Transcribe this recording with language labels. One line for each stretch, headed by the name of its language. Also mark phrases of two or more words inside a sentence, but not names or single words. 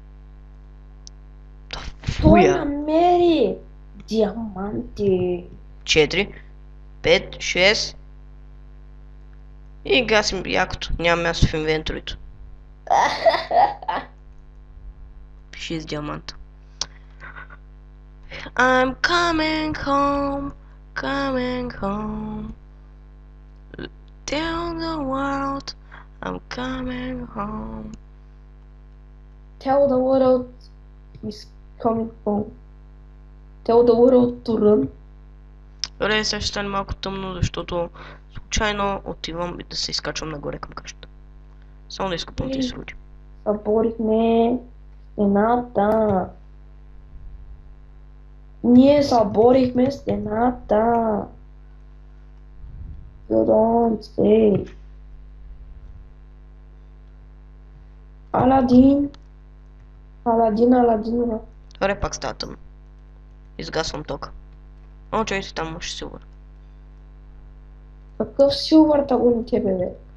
Bulgarian: Той Фуя! намери диаманти. 4, 5, 6. И гасим якото. Няма място в инвентарито. 6 диаманта.
English: I'm coming home, coming home. Tell the world I'm coming home. Tell the world is coming home. Tell the world to run.
Bulgarian: Добре, сега ще стане малко тъмно, защото случайно отивам и да се изкачвам нагоре към къщата. Само да изкупам тези руди. Съборихме стената. Ние съборихме стената.
English: You don't say.
Bulgarian: Аладин. Аладин. Добре, пак става тъмно. Изгасвам тока. О, чай си, там имаш силвър. Какъв силвър таго на тебе, бе?